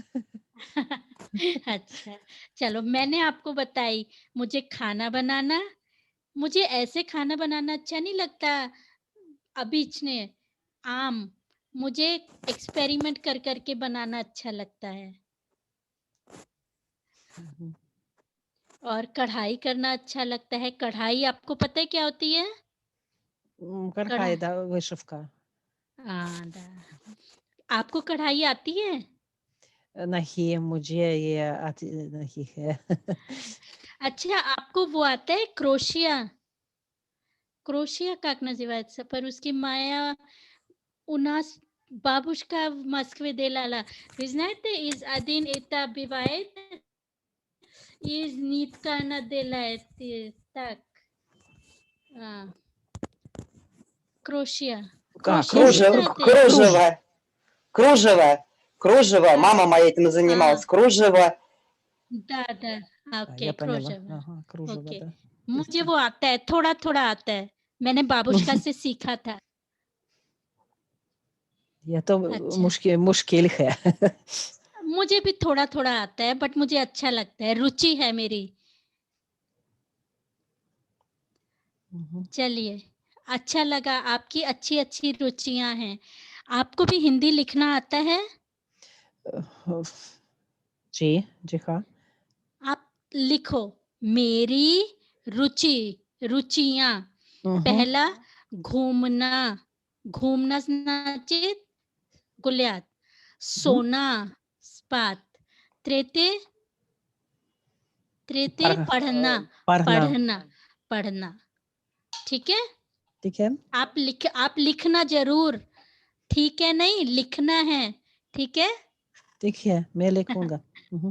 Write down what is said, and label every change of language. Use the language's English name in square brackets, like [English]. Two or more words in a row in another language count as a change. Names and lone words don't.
[Hindi] अच्छा, चलो मैंने आपको बताई मुझे खाना बनाना, मुझे ऐसे खाना बनाना अच्छा नहीं लगता अबीच ने आम, मुझे एक्सपेरिमेंट कर के बनाना अच्छा लगता है और कढ़ाई करना अच्छा लगता है। कढ़ाई आपको पता है क्या होती है? कढ़ा [Russian] Какая, да, вышивка? [Hindi] दा आपको कढ़ाई आती है? नहीं, मुझे ये आती नहीं है। अच्छा, आपको वो आता है क्रोशिया? [Russian] क्रोशिया как называется по-русски? Моя у нас бабушка в Москве делала. Вы знаете, из один это бывает, из нитка она делает, так, а, [Hindi] क्रोशिया. क्रोशिया नहीं [Russian] Кружево, знаете? Круж. кружево, кружево, кружево. [Hindi] हाँ, [Russian] Мама моя этим [Hindi] हाँ, [Russian] занималась. Кружево. да, Да, [Hindi] ओके, [Russian] я поняла. [Hindi] क्रोशिया, [Russian] Ага, кружево, [Hindi] ओके। [Russian] да. [Hindi] मुझे वो आता है, थोड़ा-थोड़ा आता है। मैंने बाबुश्का से सीखा था। [Russian] Я то [Hindi] अच्छा, मुश्किल है। मुझे भी थोड़ा-थोड़ा आता है बट मुझे अच्छा लगता है, रुचि है मेरी। मम्म। चलिए, अच्छा लगा आपकी अच्छी-अच्छी रुचियाँ हैं। आपको भी हिंदी लिखना आता है? जी, जी हाँ। आप लिखो, मेरी रुचि, रुचियाँ। मम्म, पहला घूमना, घूमना [Russian] значит гулять. [Hindi] मम्म। सोना, [Russian] спать. [Hindi] तृतीय तृतीय पढ़- पढ़ना, पढ़ना। पढ़ना, पढ़ना। ठीक है? ठीक है? आप लिखना ज़रूर, ठीक है नहीं, लिखना है, ठीक है? ठीक है, मैं लिखूंगा। मम्म।